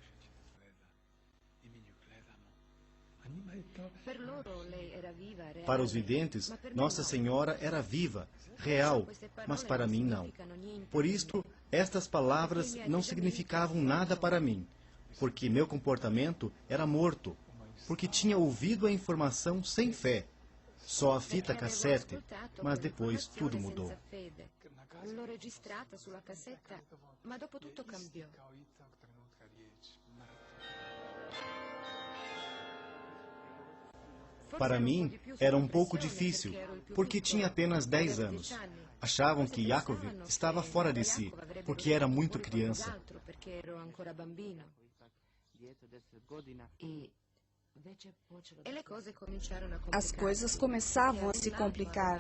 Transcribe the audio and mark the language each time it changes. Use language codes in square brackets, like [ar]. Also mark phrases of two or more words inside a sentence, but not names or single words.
[pt] Para os videntes, Nossa Senhora era viva, real, mas para mim não. Por isto, estas palavras não significavam nada para mim. porque meu comportamento era morto, porque tinha ouvido a informação sem fé. Só a fita cassete, mas depois tudo mudou. [it] L'ho registrata sulla cassetta, ma dopo tutto cambiò. [pt] Para mim, era um pouco difícil, porque tinha apenas 10 anos. Achavam que Yakov estava fora de si, porque era muito criança. As coisas começavam a se complicar.